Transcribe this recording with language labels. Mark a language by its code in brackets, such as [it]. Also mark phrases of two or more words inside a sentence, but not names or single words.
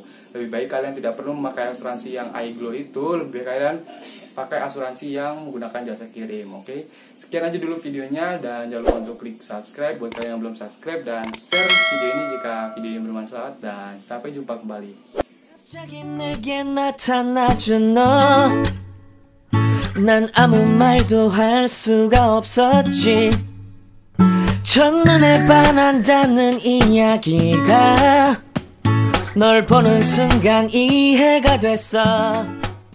[id] Lebih baik kalian tidak perlu memakai asuransi yang iGlow itu, lebih baik kalian pakai asuransi yang menggunakan jasa kirim, oke? Sekian aja dulu videonya, dan jangan lupa untuk klik subscribe buat kalian yang belum subscribe, dan share video ini jika video ini bermanfaat, dan sampai jumpa kembali. [ko] 난 아무 말도 할 수가 없었지. 첫눈에 반한다는 이야기가 널 보는 순간 이해가 됐어.